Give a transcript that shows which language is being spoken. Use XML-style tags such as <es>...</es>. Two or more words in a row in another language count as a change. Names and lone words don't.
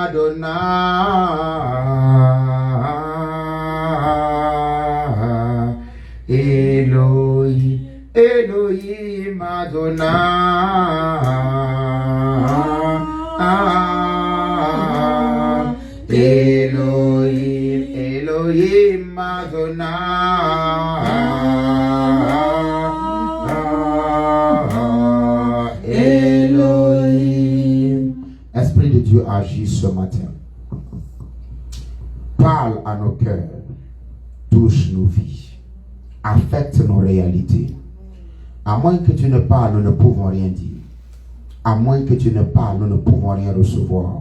<fr>Adonai, Elohim, Elohim Adonai, Elohim, Elohim Adonai, Elohim. Esprit de Dieu agit ce matin. Parle à nos cœurs, touche nos vies, affecte nos réalités. À moins que tu ne parles, nous ne pouvons rien dire. À moins que tu ne parles, nous ne pouvons rien recevoir.</fr>